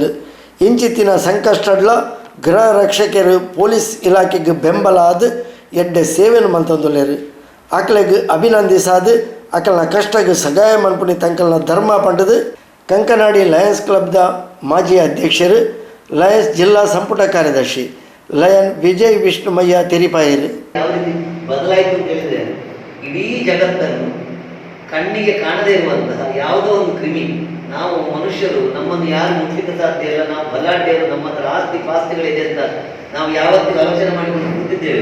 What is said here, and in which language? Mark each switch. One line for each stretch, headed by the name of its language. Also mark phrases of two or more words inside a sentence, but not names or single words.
Tulu: ಇಂಚಿತ್ತಿನ ಸಂಕಷ್ಟಡ್ಲ ಗೃಹ ರಕ್ಷಕರು ಪೊಲೀಸ್ ಇಲಾಖೆಗೆ ಬೆಂಬಲ ಆದ ಎಡ್ಡೆ ಸೇವೆಯನ್ನು ಮಲ್ತೊಂದುಲ್ಲೇರು. ಆಕಳಿಗೆ ಅಭಿನಂದಿಸಾದು ಆಕಳನ ಕಷ್ಟಕ್ಕೆ ಸಹಾಯ ಮನ್ಪುನಿ ತಂಕಲ್ನ ಧರ್ಮ ಪಂಡದು ಕಂಕನಾಡಿ ಲಯನ್ಸ್ ಕ್ಲಬ್ದ ಮಾಜಿ ಅಧ್ಯಕ್ಷರು, ಲಯನ್ಸ್ ಜಿಲ್ಲಾ ಸಂಪುಟ ಕಾರ್ಯದರ್ಶಿ ಲಯನ್ ವಿಜಯ್ ವಿಷ್ಣುಮಯ್ಯ ತೆರಿಪಾಯರು.
Kannada: ಯಾವ ರೀತಿ ಬದಲಾಯಿತು ಅಂತ ಹೇಳಿದ್ರೆ, ಇಡೀ ಜಗತ್ತನ್ನು ಕಣ್ಣಿಗೆ ಕಾಣದೇ ಇರುವಂತಹ ಯಾವುದೋ ಒಂದು ಕ್ರಿಮಿ, ನಾವು ಮನುಷ್ಯರು ನಮ್ಮನ್ನು ಯಾರು ಮುಟ್ಲಿಕ್ಕೆ ಸಾಧ್ಯ ಇಲ್ಲ, ನಾವು ಬಲಾಢ್ಯರು, ನಮ್ಮ ಹತ್ರ ಆಸ್ತಿ ಪಾಸ್ತಿಗಳಿದೆ ಅಂತ ನಾವು ಯಾವತ್ತಿಗೂ ಆಲೋಚನೆ ಮಾಡಿಕೊಂಡು ಕೂತಿದ್ದೇವೆ.